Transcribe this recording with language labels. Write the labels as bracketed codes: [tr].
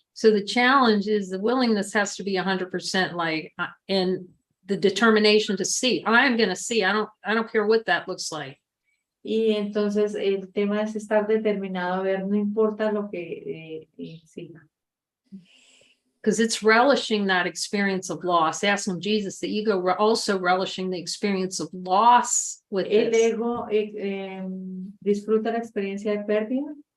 [en] So the challenge is the willingness has to be 100% like, and the determination to see. I'm going to see. I don't care what that looks like. [es] Y entonces el tema es estar determinado a ver, no importa lo que siga. [en] Because it's relishing that experience of loss. Asking Jesus, the ego also relishing the experience of loss with [es] El [en] this. [es] ego disfruta la experiencia de pérdida.